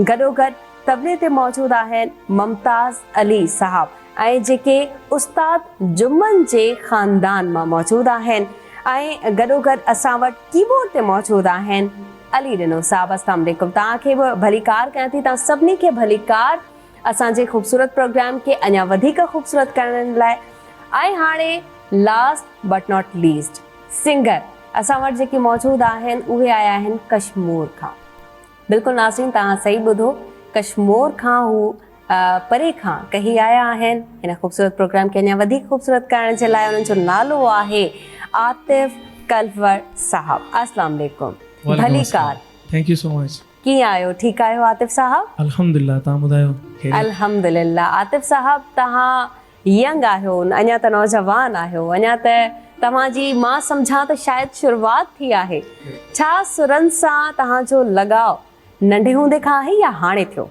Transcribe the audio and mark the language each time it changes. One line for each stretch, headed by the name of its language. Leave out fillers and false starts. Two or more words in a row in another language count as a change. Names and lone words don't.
Sindhi: गॾोगॾु तबले ते मौजूद आहिनि मुमताज़ अली साहब, ऐं जेके उस्ताद जुम्मन जे ख़ानदान मां मौजूद आहिनि। ऐं गॾोगॾु असां वटि कीबोर्ड ते मौजूद आहिनि अली ॾिनो साहब।
Arabic: السلام علیکم.
Sindhi: तव्हांखे बि भलीकार कयां थी, तव्हां सभिनी खे भलीकार असांजे ख़ूबसूरत प्रोग्राम खे अञा वधीक ख़ूबसूरत करण लाइ। ऐं हाणे
English: last but not least
Sindhi: सिंगर असां वटि जेके मौजूद आहिनि उहे आया आहिनि कश्मीर खां। बिल्कुलु नाज़रीन, तव्हां सही ॿुधो, कश्मीर खां हू परे खां कही आया आहिनि हिन ख़ूबसूरत प्रोग्राम खे अञा वधीक ख़ूबसूरत करण जे लाइ। उन्हनि जो नालो आहे आतिफ कलवर साहब।
Arabic: السلام علیکم. भलीकार।
English: thank you so much.
Sindhi: कीअं आहियो? ठीकु आहियो आतिफ साहब? अल्हम्दुलिल्लाह, तव्हां ॿुधायो? अल्हम्दुलिल्लाह। आतिफ साहब, तव्हां यंग आहियो, अञा त नौजवान आहियो, अञा त तव्हांजी मां सम्झां त शायदि शुरूआत थी आहे। छा सुरनि सां तव्हांजो लगाव नंढे हूंदे खां आहे या हाणे थियो?